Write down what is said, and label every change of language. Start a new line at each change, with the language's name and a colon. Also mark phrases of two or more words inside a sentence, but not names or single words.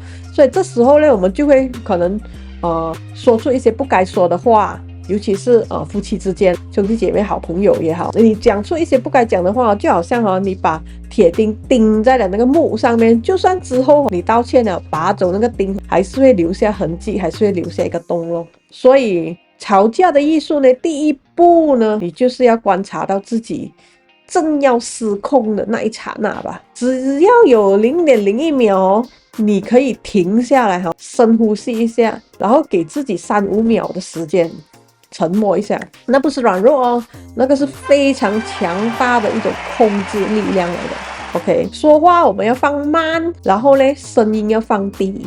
Chinese: 所以這時候呢，我們就會可能說出一些不該說的話，尤其是夫妻之間、兄弟姐妹、好朋友也好，你講出一些不該講的話，就好像你把鐵釘釘在了那個木上面，就算之後你道歉了，拔走那個釘，還是會留下痕跡，還是會留下一個洞咯。所以吵架的藝術呢，第一步呢，你就是要觀察到自己正要失控的那一剎那吧。只要有0.01秒你可以停下來深呼吸一下，然後給自己3-5秒的時間沉默一下，那不是軟弱那個是非常強大的一種控制力量來的。OK， 說話我們要放慢，然後呢聲音要放低，